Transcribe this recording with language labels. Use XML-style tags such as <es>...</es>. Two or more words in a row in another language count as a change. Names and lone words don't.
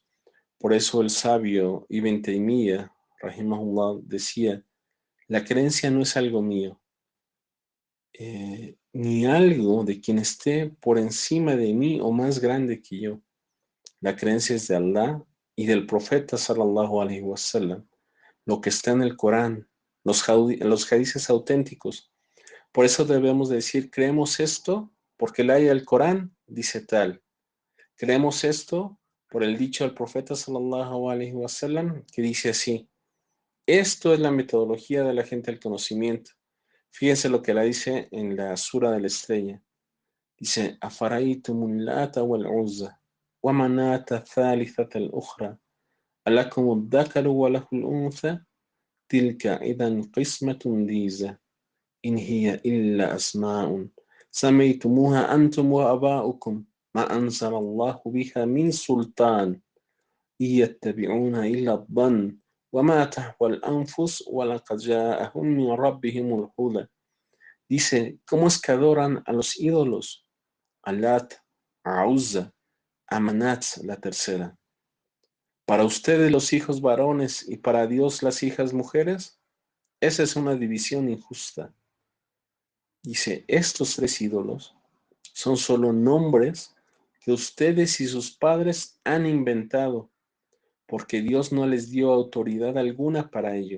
<es>Por eso el sabio Ibn Taymiyyah, rahimahullah, decía, la creencia no es algo mío, ni algo de quien esté por encima de mí o más grande que yo. La creencia es de Allah y del profeta</es> <ar>صلى الله عليه وسلم,</ar> <es>lo que está en el Corán, los hadices auténticos. Por eso debemos decir, creemos esto porque la ayah del Corán dice tal. Creemos esto por el dicho del profeta</es> <ar>صلى الله عليه وسلم</ar> <es>que dice así. Esto es la metodología de la gente del conocimiento. Fíjense lo que la dice en la sura de la estrella. Dice,</es> <ar>أفرأيتم اللات والعزى ومناة الثالثة الأخرى ألكم الذكر وله الأنثى تلك إذا قسمة ضيزى إن هي إلا أسماء سميتموها أنتم وآباؤكم ما أنزل الله بها من سلطان إن يتبعون إلا الظن وما تهوى الأنفس ولقد جاءهم من ربهم الهدى.</ar> <es>Dice, ¿cómo es que adoran a los ídolos? A Lat, a Uzza, a Manat, la tercera. Para ustedes los hijos varones y para Dios las hijas mujeres, esa es una división injusta. Dice, estos tres ídolos son solo nombres que ustedes y sus padres han inventado, porque Dios no les dio autoridad alguna para ello.</es>